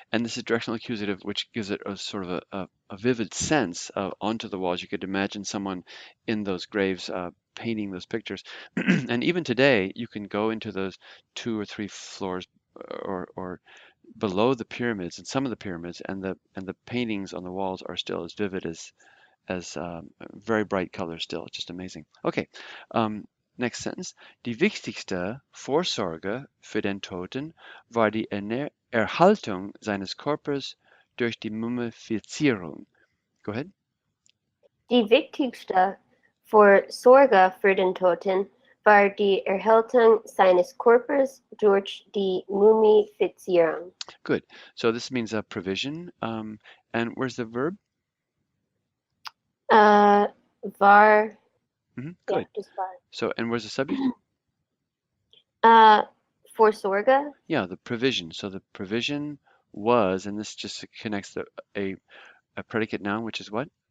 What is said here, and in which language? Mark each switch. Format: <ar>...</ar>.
<en>And this is directional accusative, which gives it a sort of a vivid sense of onto the walls. You could imagine someone in those graves painting those pictures. And even today, you can go into those 2 or 3 floors or below the pyramids, and some of the pyramids, and the paintings on the walls are still as vivid as very bright colors still. It's just amazing. Okay. Next sentence.</en> <de>Die wichtigste Vorsorge für den Toten war die Erhaltung seines Körpers durch die Mumifizierung.</de> <en>Go ahead.</en> <de>Die wichtigste Vorsorge für den Toten war die Erhaltung seines Körpers durch die Mumifizierung.</de> <en>Good. So this means a provision. And where's the verb?</en> <de>Var.</de> <en>Good. Yeah, just var. So, and where's the subject?</en> <de>Vorsorge.</de> <en>Yeah, the provision. So the provision was, and this just connects a predicate noun, which is what?</en>